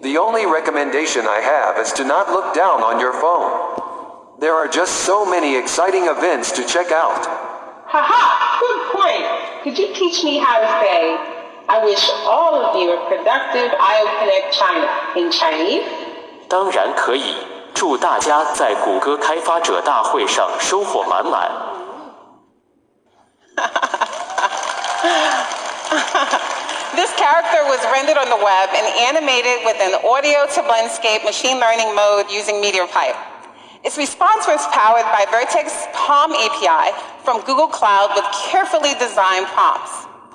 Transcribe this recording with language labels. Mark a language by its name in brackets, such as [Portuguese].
[English] The only recommendation I have is to not look down on your phone. There are just so many exciting events to check out. Haha, good point. Could you teach me how to say, I wish all of you a productive IO Connect China in Chinese? [Chinese] 当然可以，祝大家在谷歌开发者大会上收获满满。 [English] This character was rendered on the web and animated with an audio-to-landscape machine learning mode using MeteorPipe. Its response was powered by Vertex Palm API from Google Cloud with carefully designed prompts.